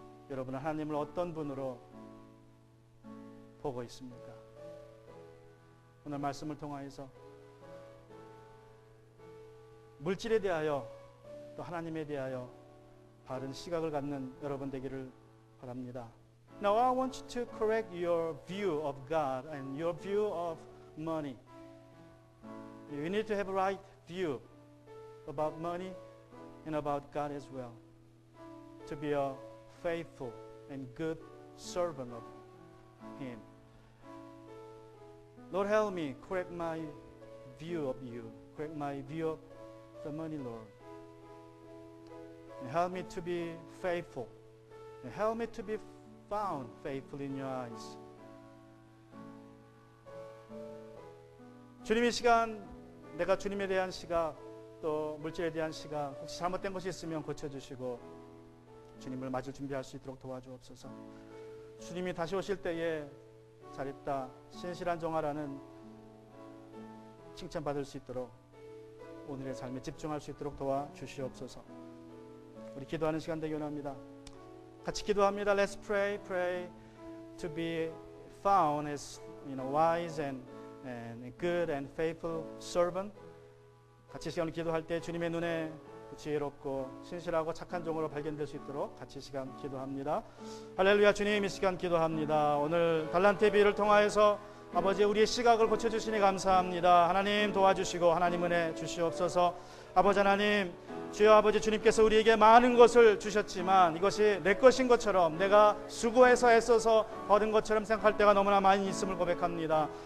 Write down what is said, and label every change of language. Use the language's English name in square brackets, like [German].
[Korean] 여러분은 하나님을 어떤 분으로 보고 있습니까? 오늘 말씀을 통하여서 물질에 대하여 또 하나님에 대하여 바른 시각을 갖는 여러분 되기를 바랍니다. [English] Now I want you to correct your view of God and your view of money. You need to have a right view about money and about God as well. To be a faithful and good servant of Him. Lord, help me correct my view of you. Correct my view of the money, Lord. And help me to be faithful. And help me to be found faithful in your eyes. [Korean] 주님, 이 시간 내가 주님에 대한 시각, 또 물질에 대한 시각, 혹시 잘못된 것이 있으면 고쳐주시고 주님을 맞을 준비할 수 있도록 도와주옵소서. 주님이 다시 오실 때에 잘했다, 신실한 종아라는 칭찬받을 수 있도록 오늘의 삶에 집중할 수 있도록 도와주시옵소서. 우리 기도하는 시간 되기 원합니다. 같이 기도합니다. [English] Let's pray to be found as wise and good and faithful servant. [Korean] 같이 시간을 기도할 때 주님의 눈에 지혜롭고 신실하고 착한 종으로 발견될 수 있도록 같이 시간 기도합니다. 할렐루야. 주님, 이 시간 기도합니다. 오늘 달란트의 비유를 통하여서 아버지 우리의 시각을 고쳐주시니 감사합니다. 하나님 도와주시고 하나님 은혜 주시옵소서. 아버지 하나님, 주여 아버지, 주님께서 우리에게 많은 것을 주셨지만 이것이 내 것인 것처럼, 내가 수고해서 애써서 얻은 것처럼 생각할 때가 너무나 많이 있음을 고백합니다.